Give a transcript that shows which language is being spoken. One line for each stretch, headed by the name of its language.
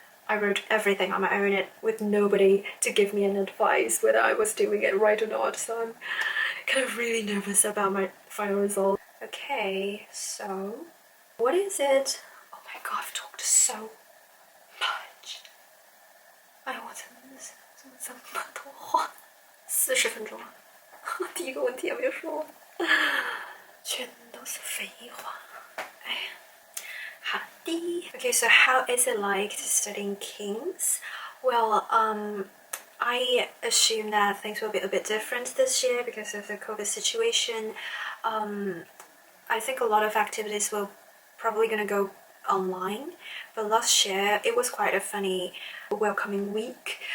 English: I wrote everything on my own with nobody to give me an advice whether I was doing it right or not. So I'm kind of really nervous about my final result. Okay, so what is it? Oh my god, I've talked so much.
Chinese: 哎，我真的是这么多话，40分钟了，第一个问题也没有说完，全都是废话。哎呀。
English: Okay, so how is it like to study in King's? Well, I assume that things will be a bit different this year because of the COVID situation. I think a lot of activities will probably gonna go online, but last year it was quite a funny welcoming week.